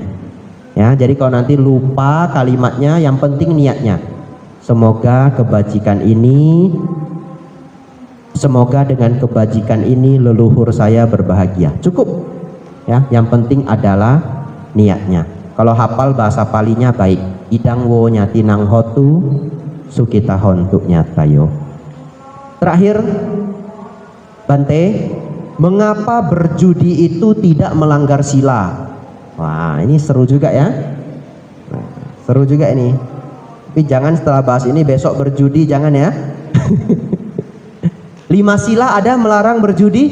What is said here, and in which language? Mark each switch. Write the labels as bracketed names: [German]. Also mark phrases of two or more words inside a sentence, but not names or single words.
[Indonesian] Ya, jadi kalau nanti lupa kalimatnya, yang penting niatnya. Semoga kebajikan ini, semoga dengan kebajikan ini leluhur saya berbahagia. Cukup. Ya, yang penting adalah niatnya. Kalau hafal bahasa Palinya baik. [Pali] Idang wo nyatinang hotu sukita hontu nyatayo. [Indonesian] Terakhir, Bante, mengapa berjudi itu tidak melanggar sila? Wah, ini seru juga ya. Seru juga ini. Tapi jangan setelah bahas ini besok berjudi, jangan ya. 5 sila ada melarang berjudi?